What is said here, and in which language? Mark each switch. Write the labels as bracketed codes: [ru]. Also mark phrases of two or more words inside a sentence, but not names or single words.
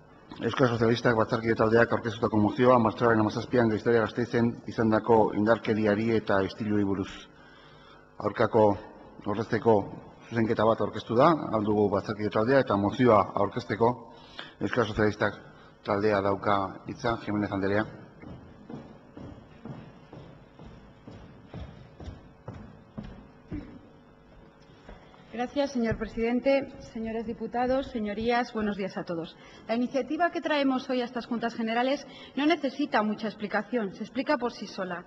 [eu] Euskal Sozialistak batzarkide taldeak aurkeztutako mozioa martxoaren 17an Gazteizten izandako indarkeriari eta istiluei buruz. Aurkako ordezteko zuzenketa bat aurkeztu da, aldugu batzarkide taldea, eta mozioa aurkezteko Euskal Sozialistak taldea dauka hitza. Jimenez Anderea. [es] Gracias, señor presidente. Señores diputados, señorías, buenos días a todos. La iniciativa que traemos hoy a estas Juntas Generales no necesita mucha explicación, se explica por sí sola.